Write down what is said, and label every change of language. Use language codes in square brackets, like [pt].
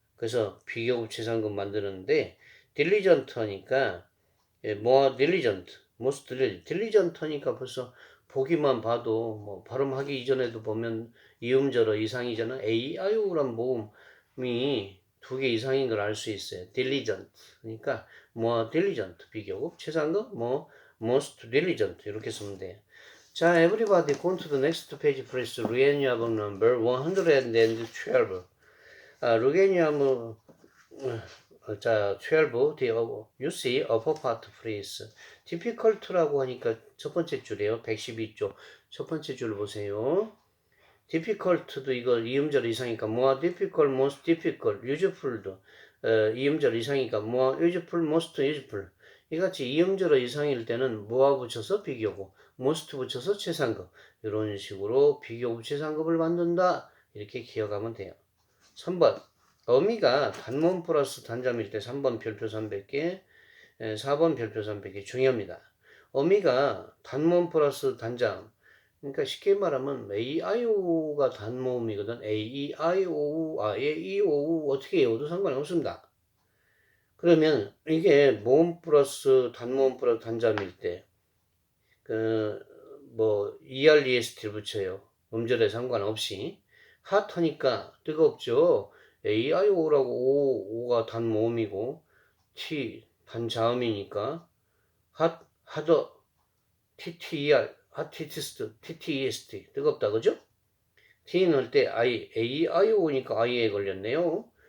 [ko] 그래서 비교급 최상급 만드는데 딜리전트니까 모아 딜리전트, 모스트 딜리전트니까 벌써 보기만 봐도 뭐 발음하기 이전에도 보면 이음절어 이상이잖아. A, I, O란 모음이 두 개 이상인 걸 알 수 있어요. 딜리전트. 그러니까 뭐 딜리전트 비교급 최상급 뭐 most diligent 이렇게 쓰면 돼요. [en] 자, everybody go to the next page please. [ko] 루게니아범 number 112. 루게니아범 자, 12. [en] You see upper part please. [ko] difficult라고 하니까 첫 번째 줄이에요. 112쪽. 첫 번째 줄 보세요. difficult도 이거 이음절 이상이니까 more difficult, most difficult, useful도 이음절 이상이니까 more useful, most useful. 이같이 이음절 이상일 때는 뭐와 붙여서 비교급, most 붙여서 최상급 이런 식으로 비교급 최상급을 만든다 이렇게 기억하면 돼요. 3번 어미가 단모음 플러스 단자밀 때 3번 별표 300개 4번 별표 300개 중요합니다. 어미가 단모음 플러스 단자 그러니까 쉽게 말하면 A, I, O가 단모음이거든. A, I, O, A, E, O 어떻게 외워도 상관이 없습니다. 그러면 이게 모음 플러스 단모음 플러스 단자밀 때 뭐 ER, EST를 붙여요. 음절에 상관없이 핫하니까 뜨겁죠. A, I, O라고 O가 단모음이고 T 단자음이니까 핫, 하더 TTER 핫티티스트 TTEST 뜨겁다 그죠? T 넣을 때 I, A, I, O니까 I에 걸렸네요.